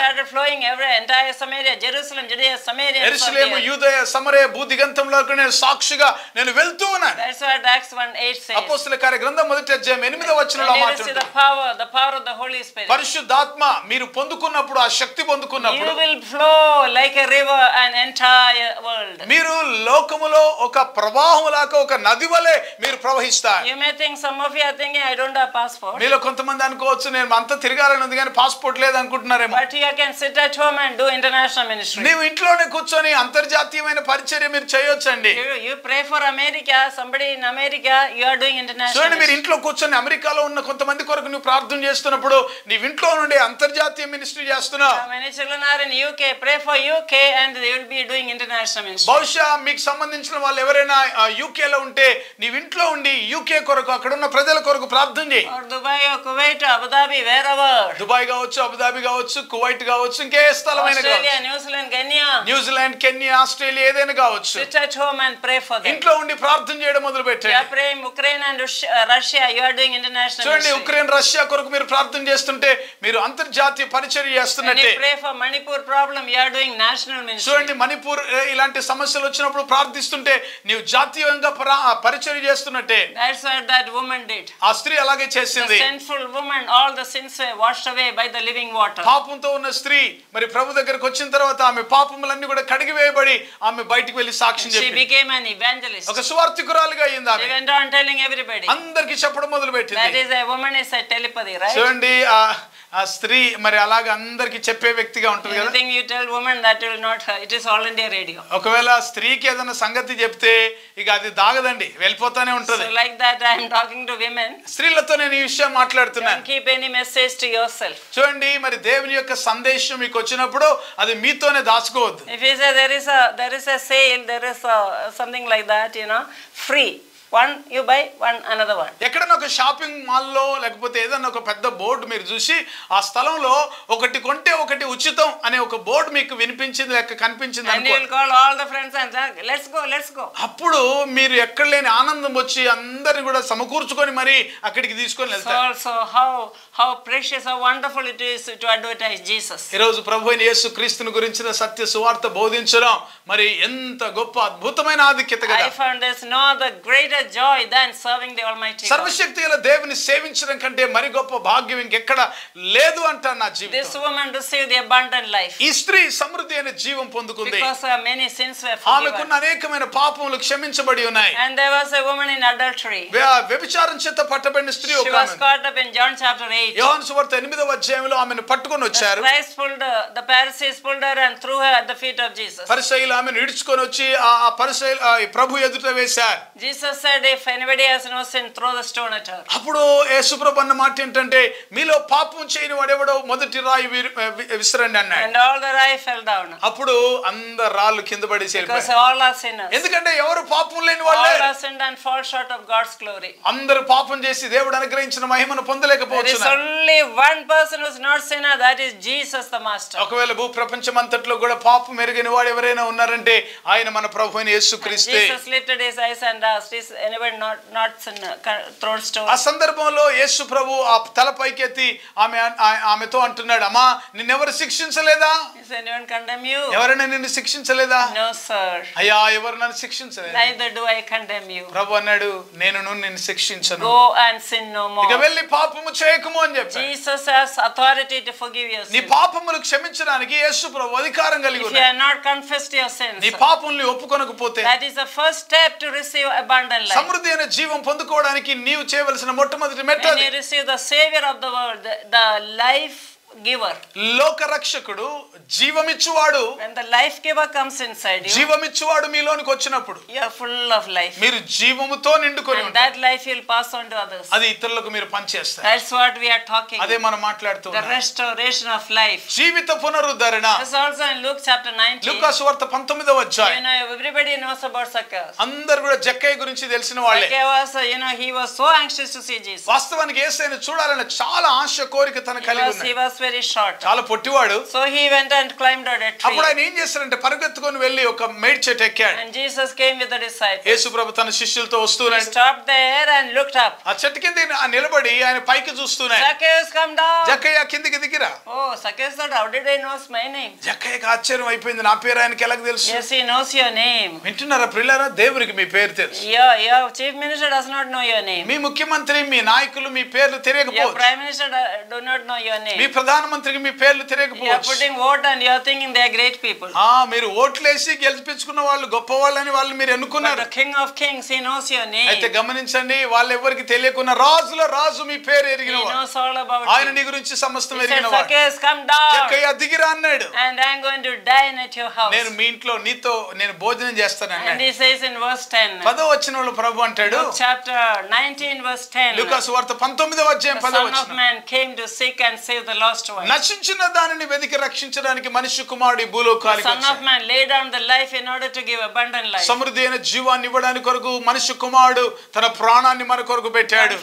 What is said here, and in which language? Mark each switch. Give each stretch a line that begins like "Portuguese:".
English: started flowing every entire Samaria, Jerusalem, Judea, Samaria.
Telugu: యెరూషలేము, యూదయ, సమరయ భూదిగంతంలోకి నేను సాక్షిగా నేను వెళ్తూ ఉన్నాను.
English: That's what Acts 1:8 says.
Telugu: అపోస్తలుల కార్య గ్రంథం మొదటి అధ్యాయం 8వ వచనంలో మాట్లాడుతుంది.
English: the power of the Holy Spirit.
Telugu: పరిశుద్ధాత్మ మీరు పొందుకున్నప్పుడు, ఆ శక్తి పొందుకున్నప్పుడు,
English: you will flow like a river an entire world.
Telugu: మీరు లోకములో ఒక ప్రవాహంలాగా ఒక నది వలె మీరు ప్రవహిస్తారు.
English: You may think, some of you are thinking, I don't have passport.
Telugu: మీలో కొంతమంది అనుకోవచ్చు నేను అంతా తిరగాలని ఉంది కానీ పాస్పోర్ట్ లేదు అనుకుంటున్నారేమో.
English: But you can sit at home and do international ministry.
Telugu: నీవు ఇంట్లోనే కూర్చొని అంతర్జాతీయమైన పరిచర్య మీరు చేయొచ్చండి.
English: You pray for America, somebody in America, you are doing international.
Telugu: చూడండి, మీరు ఇంట్లో కూర్చొని అమెరికాలో ఉన్న కొంతమంది కొరకు నువ్వు ప్రార్థన చేస్తున్నప్పుడు నీవు ఇంట్లో నుండి అంతర్జాతీయ మినిస్ట్రీ చేస్తున్నావు.
English: Many children are in UK, pray for UK and they will be doing international ministry.
Telugu: బహుశా మీకు సంబంధించిన వాళ్ళు ఎవరైనా UK లో ఉంటే నీవు ఇంట్లో ఉండి UK కొరకు అక్కడ ఉన్న ప్రజల కొరకు ప్రార్థన చేయి.
English: Or Dubai or Kuwait or Abu Dhabi, wherever.
Telugu: Dubai కావచ్చు, అబుదాబి కావచ్చు, కువైట్ కావచ్చు, ఇంకే స్థలమైన
English: Australia, New Zealand, Kenya.
Telugu: New Zealand, Kenya, Australia ఏదైనా కావచ్చు.
English: Sit at home and pray for them.
Telugu: ఇంట్లో ఉండి ప్రార్థన చేయడం మొదలు పెట్టండి.
English: You are praying Ukraine and Russia, you are doing international
Telugu: చూడండి,
English: ministry.
Telugu: ఉక్రెయిన్, రష్యా కొరకు మీరు ప్రార్థన చేస్తుంటే మీరు అంతర్జాతీయ పరిచర్య చేస్తున్నట్టే.
English: You pray for Manipur problem, you are doing national ministry.
Telugu: చూడండి, మణిపూర్ ఇలాంటి సమస్యలు వచ్చినప్పుడు ప్రార్థిస్తుంటే నీవు జాతీయంగా పరిచర్య చేస్తున్నట్టే.
English: That's what that woman did.
Telugu: ఆ స్త్రీ అలాగే చేసింది.
English: The sinful woman, all the sins were washed away by the living water.
Telugu: పాపంతో ఉన్న స్త్రీ మరి ప్రభు దగ్గరికి వచ్చిన తర్వాత ఆమె పాపములన్నీ కూడా కడిగివేయబడి ఆమె బయటికి వెళ్లి సాక్ష్యం చెప్పింది.
English: She became an evangelist.
Telugu: ఒక సువార్తికురాలుగా అయ్యింది ఆమె.
English: She went on telling everybody.
Telugu: అందరికీ చెప్పడం మొదలుపెట్టింది.
English: That is a woman is a telepathy, right?
Telugu: చూడండి, ఆ స్త్రీ మరి అలాగా అందరికి చెప్పే వ్యక్తిగా ఉంటుంది కదా.
English: Anything you tell woman, that will not, it is all India radio.
Telugu: ఒకవేళ స్త్రీకి ఏదైనా సంగతి చెప్తే ఇక అది దాగదండి, వెళ్ళిపోతానే ఉంటుంది.
English: So like that I am talking to women.
Telugu: స్త్రీలతో నేను ఈ విషయం మాట్లాడుతున్నాను.
English: Don't keep any message to yourself.
Telugu: చూడండి, మరి దేవుని యొక్క సందేశం మీకు వచ్చినప్పుడు అది మీతోనే దాచుకోవద్దు.
English: If you say there is a sale, there is something like that, free. One you buy, one another one.
Telugu: ఎక్కడైనా ఒక షాపింగ్ మాల్లో లేకపోతే ఏదైనా ఒక పెద్ద బోర్డు మీరు చూసి ఆ స్థలంలో ఒకటి కొంటే ఒకటి ఉచితం అనే ఒక బోర్డు మీకు వినిపించింది లేక కనిపించింది అనుకో.
English: And you will call all the friends and say, let's go.
Telugu: అప్పుడు మీరు ఎక్కడ లేని ఆనందం వచ్చి అందరిని కూడా సమకూర్చుకొని మరి అక్కడికి తీసుకొని వెళ్తారు.
English: So how precious, how wonderful it is to advertise Jesus.
Telugu: ఈ రోజు ప్రభువైన యేసుక్రీస్తుని గురించిన సత్య సువార్త బోధించడం మరి ఎంత గొప్ప అద్భుతమైన ఆధిక్యత కదా.
English: I found there's no other greater greater joy than serving the Almighty God.
Telugu: సర్వశక్తిగల దేవుని సేవించడం కంటే మరి గొప్ప భాగ్యం ఇంకెక్కడ లేదు అంటారు నా జీవితం.
English: This woman received the abundant life.
Telugu: ఈ స్త్రీ సమృద్ధి అయిన జీవం పొందుకుంది.
English: Because many sins were forgiven.
Telugu: ఆమెకున్న అనేకమైన పాపములు క్షమించబడి ఉన్నాయి.
English: And there was a woman in adultery.
Telugu: వ్యభిచారం చేత పట్టబడిన స్త్రీ ఒక ఆమె.
English: She was caught up in John chapter 8.
Telugu: యోహాను సువార్త 8వ అధ్యాయంలో ఆమెను పట్టుకొని వచ్చారు.
English: The Pharisees pulled her and threw her at the feet of Jesus.
Telugu: పరిసయ్యులు ఆమెను ఈడ్చుకొని వచ్చి ఆ పరిసయ్యులు ప్రభు ఎదుట వేశారు.
English: Jesus said, if anybody has no sin, throw the stone at her.
Telugu: అప్పుడు యేసుప్రభు అన్న మాట ఏంటంటే మీలో పాపం చేయని వాడెవడో మొదటి రాయి విసిరండి అన్నాడు.
English: And all the rye fell down.
Telugu: అప్పుడు అందరు రాళ్ళు కింద పడేసి వెళ్ళిపోయారు.
English: Because all are sinners.
Telugu: ఎందుకంటే ఎవరు పాపం లేని వాళ్ళే.
English: All are sinned and fall short of God's glory.
Telugu: అందరూ పాపం చేసి దేవుడు అనుగ్రహించిన మహిమను పొందలేకపోతున్నారు.
English: There is only one person who is not sinner, that is Jesus the Master.
Telugu: ఒకవేళ భూ ప్రపంచమంతట్లో కూడా పాపం ఎరుగని వాడు ఎవరైనా ఉన్నారంటే ఆయన మన ప్రభువైన యేసుక్రీస్తే.
English: Jesus lifted his eyes and asked, is anybody not sinner thrown stone?
Telugu: ఆ సందర్భంలో యేసు ప్రభు ఆ తల పైకెత్తి ఆమెతో అంటున్నాడు, అమ్మా నిన్నెవరు శిక్షించలేదా?
English: Is anyone condemn you?
Telugu: ఎవరైనా నిన్ను శిక్షించలేదా?
English: No sir.
Telugu: అయ్యా ఎవరు నన్ను శిక్షించలేదు.
English: Neither do I condemn you.
Telugu: ప్రభు అన్నాడు నేను నిన్ను శిక్షించను.
English: Go and sin no more.
Telugu: ఇక వెళ్ళి పాపము చేయకుము అని చెప్పాడు.
English: Jesus has authority to forgive your sins.
Telugu: నీ పాపములు క్షమించడానికి యేసు ప్రభు అధికారం కలిగి ఉన్నాడు.
English: If you have not confessed your sins,
Telugu: నీ పాపముల్ని ఒప్పుకొనకపోతే
English: that is the first step to receive abundant life.
Telugu: సమృద్ధి అయిన జీవం పొందుకోవడానికి నీవు చేయవలసిన మొట్టమొదటి మెట్టు
English: And you receive the savior of the world, the life giver.
Telugu: లోక రక్షకుడు జీవమిచ్చువాడు.
English: When the life giver comes inside you,
Telugu: జీవమిచ్చువాడు మీలోనికి వచ్చినప్పుడు
English: you are full of life.
Telugu: మీరు జీవముతో నిండుకొని
English: And
Telugu: ఉంటారు.
English: that life you will pass on to others.
Telugu: అది ఇతరులకు మీరు పంచేస్తారు.
English: That's what we are talking.
Telugu: అదే మనం మాట్లాడుతున్నాం.
English: The restoration of life.
Telugu: జీవిత పునరుద్ధరణ.
English: That's also in Luke chapter 19.
Telugu: లూకా సువార్త 19వ అధ్యాయం.
English: You know, everybody knows about Zacchaeus.
Telugu: అందరూ కూడా జక్కయ్య గురించి తెలిసిన వాళ్ళే.
English: Zacchaeus, you know, he was so anxious to see Jesus.
Telugu: వాస్తవానికి యేసుని చూడాలని చాలా ఆశ కోరిక తన కలిగి ఉన్నాడు.
English: He was very short.
Telugu: చాలా పొట్టివాడు.
English: So he went and climbed a tree.
Telugu: అప్పుడు ఆయన ఏం చేశారంటే పరిగెత్తుకొని వెళ్ళి ఒక మేడి చెట్టు ఎక్కాడు.
English: And Jesus came with the disciples.
Telugu: యేసు ప్రభు తన శిష్యులతో వస్తున్నాడు.
English: He stopped there and looked up.
Telugu: ఆ చెట్టు కింద నిలబడి ఆయన పైకి చూస్తున్నాడు.
English: Zacchaeus, come down.
Telugu: జక్కయ్య కిందికి దిగిరా.
English: Oh, Zacchaeus thought, how did I know my name?
Telugu: జక్కయ్యకి ఆశ్చర్యం అయిపోయింది, నా పేరు ఆయనకి ఎలా తెలుసు?
English: Yes, he knows your name.
Telugu: వింటున్నారా ప్రియులారా? దేవునికి మీ పేరు తెలుసు.
English: Your chief minister does not know your name.
Telugu: మీ ముఖ్యమంత్రి మీ నాయకులు మీ పేర్లు తెలియకపోవచ్చు.
English: Your prime minister do not know your name.
Telugu: మీ ప్రధానమంత్రికి మీ పేర్లు తెలియకపోవచ్చు.
English: You are putting vote and you are thinking they are great people.
Telugu: మీరు ఓట్లేసి గెలిపించుకున్న వాళ్ళు గొప్ప వాళ్ళని వాళ్ళు మీరు ఎన్నుకున్నారు.
English: But the King of Kings, he knows your name.
Telugu: అయితే గమనించండి, వాళ్ళు ఎవరికి తెలియకున్న రాజుల రాజు మీ పేరు ఎరిగినవాడు.
English: He knows all about you.
Telugu: ఆయన నీ గురించి సమస్తం ఎరిగినవాడు.
English: Zacchaeus, come down.
Telugu: జక్కయ్య దిగిరా అన్నాడు.
English: And I am going to dine at your house.
Telugu: నేను మీ ఇంట్లో నీతో నేను భోజనం చేస్తాను అన్నాడు.
English: And he says in verse 10.
Telugu: 10వ వచనంలో ప్రభు అంటాడు.
English: Luke chapter 19 verse 10.
Telugu: లూకా సువార్త 19వ అధ్యాయం 10వ వచనం.
English: The Son of Man came to seek and save the lost one.
Telugu: నశించిన దానిని వెదికి రక్షించడానికి మనిషి కుమారుడు ఈ భూలోకానికి వచ్చాడు.
English: The Son of Man laid down the life in order to give abundant life.
Telugu: సమృద్ధి అయిన జీవాన్ని ఇవ్వడానికి కొరకు మనిషి కుమారుడు తన ప్రాణాన్ని మన కొరకు పెట్టాడు.